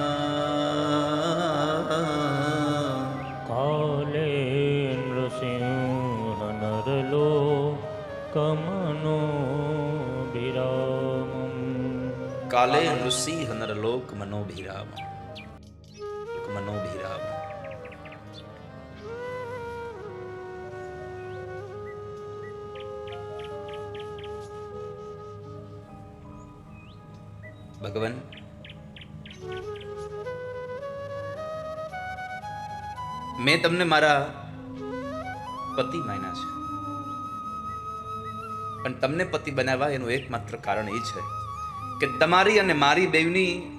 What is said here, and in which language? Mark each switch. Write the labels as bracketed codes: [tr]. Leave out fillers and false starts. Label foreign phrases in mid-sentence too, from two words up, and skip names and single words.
[sa] काले नृसिंह नरलोकमनो विरामम् काले नृसिंह नरलोक मनोभिराम मनोभिराम। [gu] ભગવાન મેં તમને મારા પતિ માન્યા છે, પણ તમને પતિ બનાવવા એનું એકમાત્ર કારણ એ છે કે તમારી અને મારી બેવની